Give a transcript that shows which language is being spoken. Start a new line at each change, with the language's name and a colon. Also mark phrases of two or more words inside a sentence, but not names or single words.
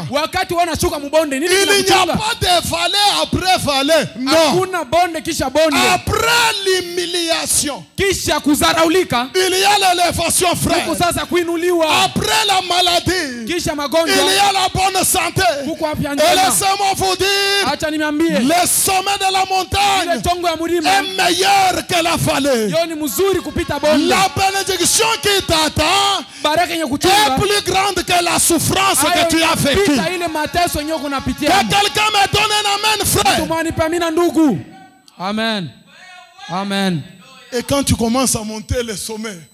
Swahili: Wakati uona shuka mubonde, nini
French: il n'y a pas de vallée après vallée. Non.
Swahili: Hakuna bonde kisha bonde.
French: Après l'humiliation,
Swahili: kisha kuzaraulika,
French: il y a l'élévation, frère.
Swahili: Huko sasa kuinuliwa.
French: Après la maladie,
Swahili: kisha magonjwa,
French: il y a la bonne santé.
Swahili: Huko afya njema.
French: Et laissez-moi vous dire,
Swahili: acha niambie,
French: le sommet de la montagne
Swahili: ile chongo ya mulima
French: est meilleur que la vallée.
Swahili: Yo ni mzuri kupita bonde.
French: La bénédiction qui t'attend est plus grande que la souffrance que tu as vécue. Que quelqu'un me donne un amen, frère. Amen. Amen. Et quand tu commences à monter les sommets,